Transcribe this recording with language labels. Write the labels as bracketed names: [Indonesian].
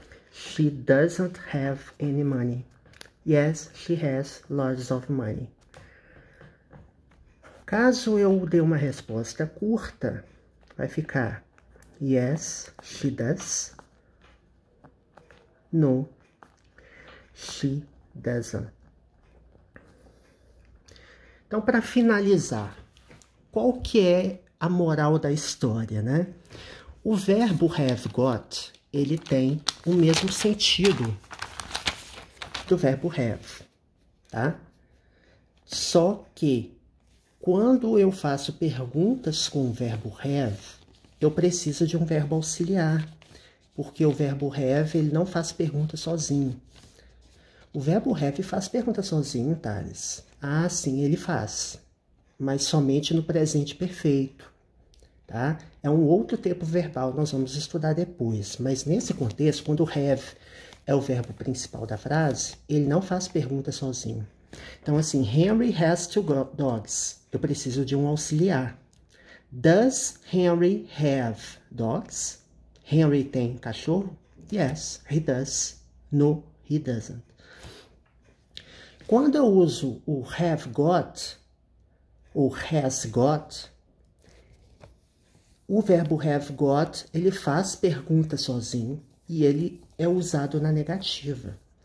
[English] She doesn't have any money. Yes, she has lots of money. [Portuguese] Caso eu dê uma resposta curta, vai ficar [English] yes, she does. No, she doesn't. [Portuguese] Então, para finalizar, qual que é a moral da história, né? O verbo have got, ele tem o mesmo sentido do verbo have, tá? Só que quando eu faço perguntas com o verbo have, eu preciso de um verbo auxiliar, porque o verbo have, ele não faz pergunta sozinho. O verbo have faz pergunta sozinho, Thales. Ah, sim, ele faz, mas somente no presente perfeito, tá? É um outro tempo verbal, nós vamos estudar depois, mas nesse contexto, quando o have é o verbo principal da frase, ele não faz pergunta sozinho. Então, assim, [English] Henry has two dogs. [Portuguese] Eu preciso de um auxiliar. [English] Does Henry have dogs? [Portuguese] Henry tem cachorro? [English] Yes, he does. No, he doesn't. [Portuguese] Quando eu uso o have got, ou has got, o verbo have got, ele faz pergunta sozinho e ele é usado na negativa.